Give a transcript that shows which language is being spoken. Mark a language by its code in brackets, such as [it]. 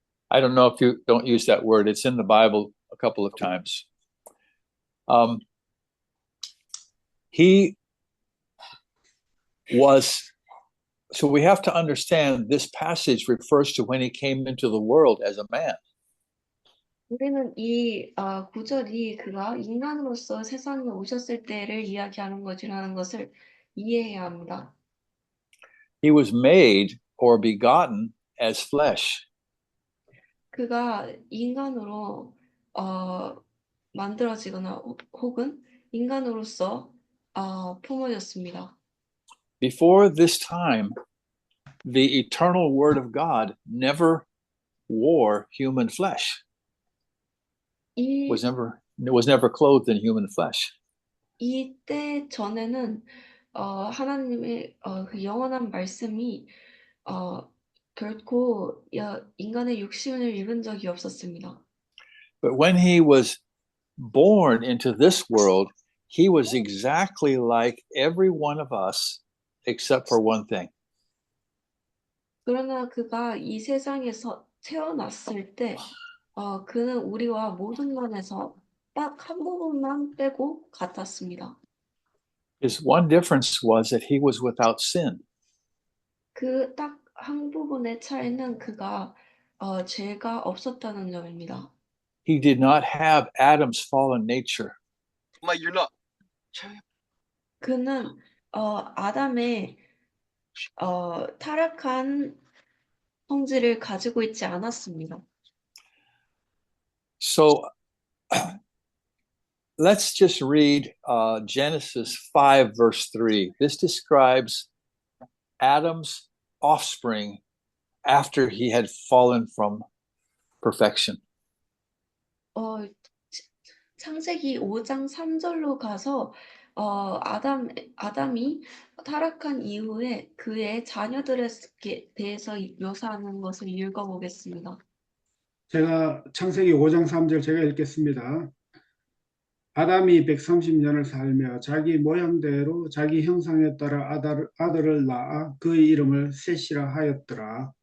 [en] I don't know if you don't use that word. It's in the Bible a couple of times. He was, so we have to understand this passage refers to when he came into the world as a man. [ko] 우리는 이 구절이 그가 인간으로서 세상에 오셨을 때를 이야기하는 것이라는 것을 이해해야 합니다. [en] He was made or begotten as flesh. [ko] 그가 인간으로 만들어지거나 혹은 인간으로서 품어졌습니다. [en] Before this time, the eternal Word of God never wore human flesh. 이 Was never clothed in human flesh. [ko] 이때 전에는 하나님의 그 영원한 말씀이 결코 인간의 육신을 입은 적이 없었습니다. [en] But when he was born into this world, he was exactly like every one of us, except for one thing. [ko] 그러나 그가 이 세상에서 태어났을 때 그는 우리와 모든 면에서 딱 한 부분만 빼고 같았습니다. [en] His one difference was that he was without sin. [ko] 그 딱 한 부분의 차이는 그가 죄가 없었다는 점입니다. [en] He did not have Adam's fallen nature. [ko] 그는 아담의 타락한 성질을 가지고 있지 않았습니다. [en] So let's just read Genesis 5, verse 3. This describes Adam's offspring after he had fallen from perfection. [ko] 창세기 5장 3절로 가서 아담이 타락한 이후에 그의 자녀들에 대해서 묘사하는 것을 읽어보겠습니다. 제가 창세기 5장 3절 제가 읽겠습니다. 아담이 130년을 살며 자기 모양대로 자기 형상에 따라 아들을 낳아 그의 이름을 셋이라 하였더라.